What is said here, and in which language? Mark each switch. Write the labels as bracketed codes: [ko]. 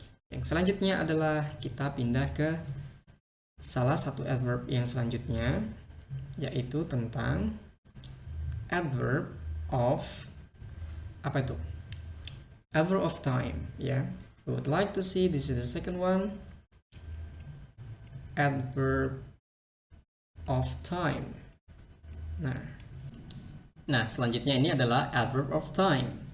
[id] Yang selanjutnya adalah kita pindah ke salah satu adverb yang selanjutnya, yaitu tentang adverb of apa itu? Adverb of time ya. [en] We would like to see, this is the second one, adverb of time. [id] Nah, selanjutnya ini adalah adverb of time.